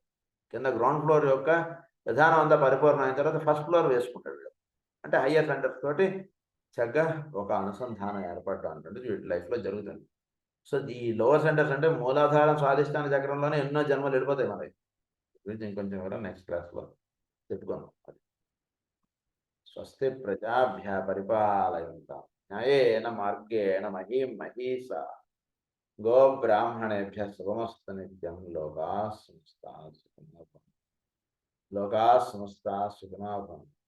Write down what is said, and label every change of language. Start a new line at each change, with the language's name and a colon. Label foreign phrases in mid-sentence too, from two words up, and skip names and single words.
Telugu: కింద
English: ground floor
Telugu: యొక్క విధానం అంతా పరిపూర్ణ అయిన తర్వాత
English: first floor
Telugu: వేసుకుంటాడు వీడు, అంటే
English: higher centers
Telugu: తోటి చక్కగా ఒక అనుసంధానం ఏర్పడడం అంటే వీటి లైఫ్లో జరుగుతుంది. సో ఈ
English: lower centers
Telugu: అంటే మూలాధారం స్వాధిష్టాన చక్రంలోనే ఎన్నో జన్మలు వెళ్ళిపోతాయి మనకి. గురించి ఇంకొంచెం కూడా
English: next classlo
Telugu: చెప్పుకుందాం.
Sanskrit: అది స్వస్తి ప్రజాభ్య పరిపాలయంతాం న్యాయేన మార్గేణ మహీం మహీసా గో బ్రాహ్మణేభ్య శుభమస్తు నిత్యం. లోకా సమస్తా సుఖినో భవంతు. లోకా సమస్తా సుఖినో భవంతు.